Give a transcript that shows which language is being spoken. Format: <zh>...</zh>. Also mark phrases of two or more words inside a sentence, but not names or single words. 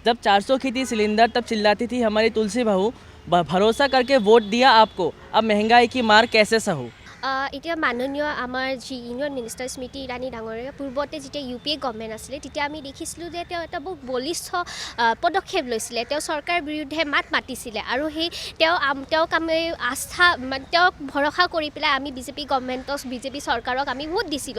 <hi>जब 400 की थी सिलेंडर तब चिल्लाती थी हमारी तुलसी बहू, भरोसा करके वोट दिया आपको, अब महंगाई की मार कैसे सहूँ।</hi> <as>এতিয়া মাননীয় আমাৰ যি</as> <en>union minister</en> <as>স্মৃতি ইৰাণী ডাঙৰীয়া পূৰ্বতে যেতিয়া UPA গভৰ্ণমেণ্ট আছিলে তেতিয়া আমি দেখিছিলোঁ যে তেওঁ এটা বহুত বলিষ্ঠ পদক্ষেপ লৈছিলে। তেওঁ চৰকাৰৰ বিৰুদ্ধে মাত মাতিছিলে আৰু তেওঁক আমি তেওঁক ভৰসা কৰি পেলাই আমি বিজেপি গভৰ্ণমেণ্টক বিজেপি চৰকাৰক আমি ভোট দিছিলোঁ।</as>